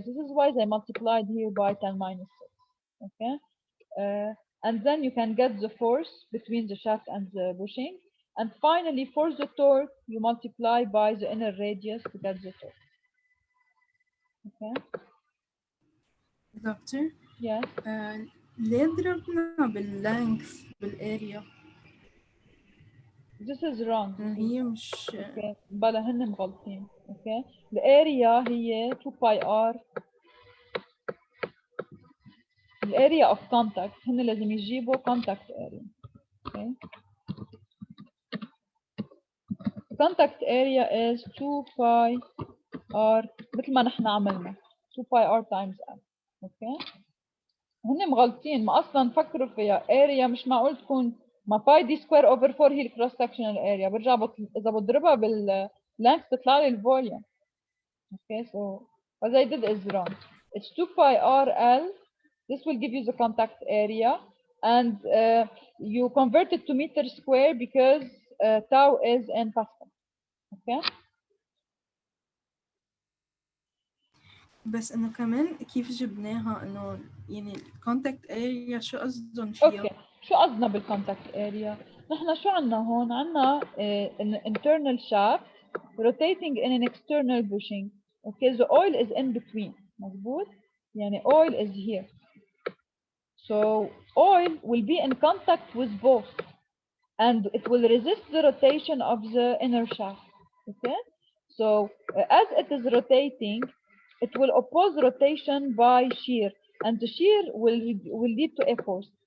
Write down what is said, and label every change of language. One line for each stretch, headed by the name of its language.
English: This is why they multiplied here by 10 minus 6. Okay. And then you can get the force between the shaft and the bushing. And finally, for the torque, you multiply by the inner radius to get the torque. Okay.
Arabic: دكتور
English: Yes.
Arabic: ليه ضربنا باللانكس بالاريا؟
English: This is wrong.
Arabic: هي مش اوكي بلا هن مغلطين. اوكي الاريا هي 2 باي ار. الاريا اوف كونتاكت هن لازم يجيبوا كونتاكت اريا.
English: okay contact area is 2 by r
Arabic: مثل ما نحن عملنا
English: 2 by r times m.
Arabic: اوكي هن مغلطين، ما اصلا فكروا فيها area مش معقول تكون ما باي دي سكوير اوفر 4 هي الكروس سكشنال اريا، برجع اذا بضربها باللانكس بتطلع لي الفوليوم.
English: Okay, so what I did is wrong. It's 2 pi r l. This will give you the contact area, and you convert it to meter square because tau is in Pascal. Okay.
Arabic: بس انه كمان كيف جبناها انه يعني الكونتاكت اريا شو قصدهم فيها؟ اوكي شو قصدنا بالكونتاكت اريا؟ نحن شو عندنا هون؟ عندنا
English: an internal shaft rotating in an external bushing. Okay, the oil is in between.
Arabic: مظبوط؟ يعني
English: oil is here. So oil will be in contact with both, and it will resist the rotation of the inner shaft. Okay, so as it is rotating, it will oppose rotation by shear, and the shear will lead to a force.